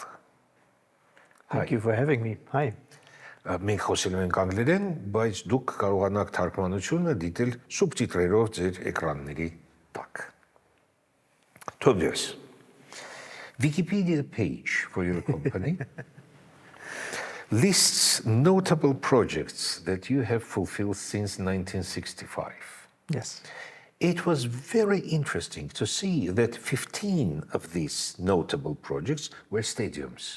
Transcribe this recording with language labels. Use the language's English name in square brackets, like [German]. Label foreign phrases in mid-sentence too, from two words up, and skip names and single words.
[English] Thank you for having me. Hi. [Armenian] Մենք խոսելու ենք անգլերեն, բայց դուք կարողանաք թարգմանությունը դիտել սուբտիտրերով ձեր էկրանների տակ։ Թոբիաս, [English] Wikipedia page for your company lists notable projects that you have fulfilled since 1965. Yes. It was very interesting to see that 15 of these notable projects were stadiums.